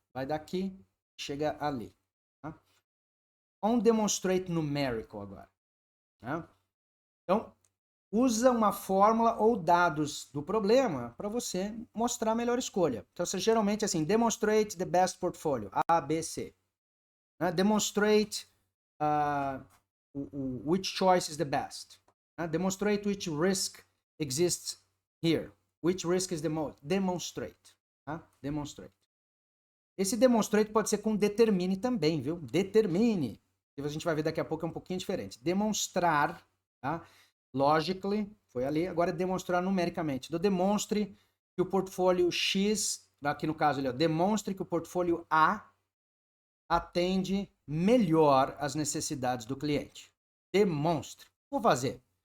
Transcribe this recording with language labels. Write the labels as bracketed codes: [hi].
[pt] Vai daqui, chega ali. Tá? On demonstrate numerical agora. Tá? Então, usa uma fórmula ou dados do problema para você mostrar a melhor escolha. Então, você geralmente assim, [en] demonstrate the best portfolio, [pt] A, B, C. [en] Demonstrate which choice is the best. Demonstrate which risk exists here. Which risk is the most. Demonstrate. Demonstrate. [pt] Esse demonstrate pode ser com determine também, viu? Determine. Que a gente vai ver daqui a pouco é um pouquinho diferente. Demonstrar, tá? Logically, foi ali. Agora é demonstrar numericamente. Então, demonstre que o portfólio X, aqui no caso, ele, demonstre que o portfólio A atende melhor as necessidades do cliente. Demonstre. Vou fazer.